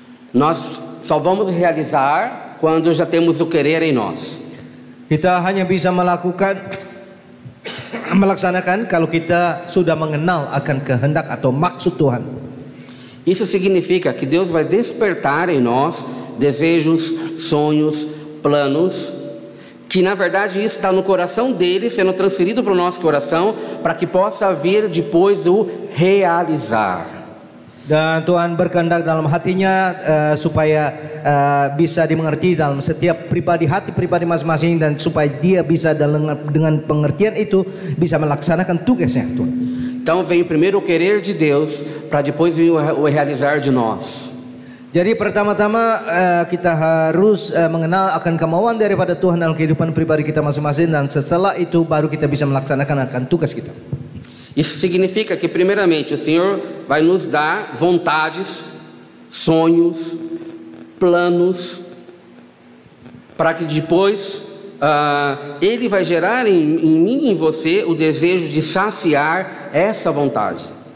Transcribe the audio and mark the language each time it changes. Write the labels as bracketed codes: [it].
[pt] Nós só vamos realizar quando já temos o querer em nós. [id] Kita hanya bisa melaksanakan kalau kita sudah mengenal akan kehendak atau maksud Tuhan. [pt] Isso significa que Deus vai despertar em nós desejos, sonhos, planos que na verdade isso está no coração dele, sendo transferido para o nosso coração, para que possa vir depois o realizar. [id] Dan Tuhan berkehendak dalam hatinya supaya bisa dimengerti dalam setiap pribadi, hati pribadi masing-masing, dan supaya dia bisa dengan pengertian itu bisa melaksanakan tugasnya, Tuhan. [pt] Então vem primeiro o querer de Deus, para depois vir o realizar de nós. [id] Jadi pertama-tama kita harus mengenal akan kemauan daripada Tuhan dalam kehidupan pribadi kita masing-masing, dan setelah itu baru kita bisa melaksanakan akan tugas kita. [pt] Isso significa que primeiramente o Senhor vai nos dar vontades, sonhos, planos, para que depois Ele vai gerar em mim e em você o desejo de saciar essa vontade.